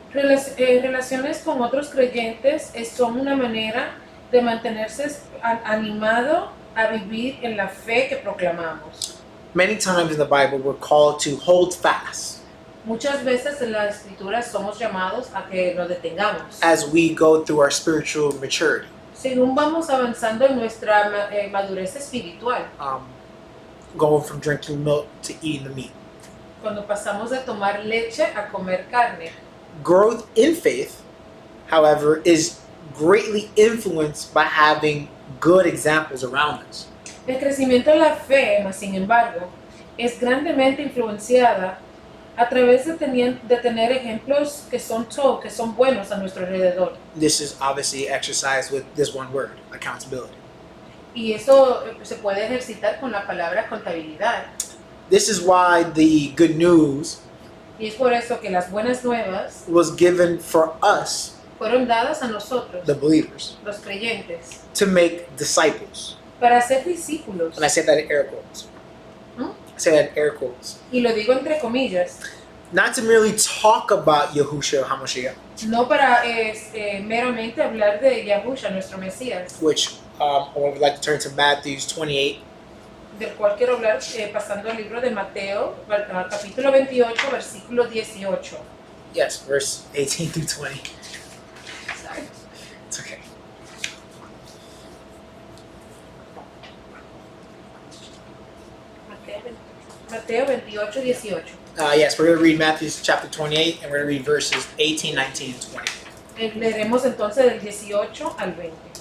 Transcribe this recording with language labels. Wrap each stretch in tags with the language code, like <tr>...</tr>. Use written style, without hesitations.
<es>Relaciones con otros creyentes son una manera de mantenerse animado a vivir en la fe que proclamamos.</es> <en>Many times in the Bible, we're called to hold fast</en> <es>Muchas veces en la escritura somos llamados a que nos detengamos.</es> <en>as we go through our spiritual maturity.</en> <es>Según vamos avanzando en nuestra madurez espiritual,</es> <en>Going from drinking milk to eating the meat.</en> <es>cuando pasamos de tomar leche a comer carne.</es> <en>Growth in faith, however, is greatly influenced by having good examples around us.</en> <es>El crecimiento de la fe, más sin embargo, es grandemente influenciada a través de tener ejemplos que son buenos a nuestro alrededor.</es> <en>This is obviously exercised with this one word, accountability.</en> <es>Y eso se puede ejercitar con la palabra contabilidad.</es> <en>This is why the good news</en> <es>Y es por eso que las buenas nuevas</es> <en>was given for us,</en> <es>fueron dadas a nosotros,</es> <en>the believers,</en> <es>los creyentes,</es> <en>to make disciples.</en> <es>para ser discípulos.</es> <en>And I say that in air quotes. ¿Mm? I say that in air quotes.</en> <es>Y lo digo entre comillas,</es> <en>Not to merely talk about Yahushua HaMashiach,</en> <es>no para meramente hablar de Yahusha, nuestro Mesías,</es> <en>which I would like to turn to Matthew 28,</en> <es>del cual quiero hablar pasando al libro de Mateo, capítulo 28, versículo 18.</es> <en>yes, verse 18 through 20. Sorry. It's okay.</en> <es>Mateo 28, 18.</es> <en>Yes, we're going to read Matthew chapter 28, and we're going to read verses 18, 19, and 20.</en> <es>Leeremos entonces del 18 al 20.</es>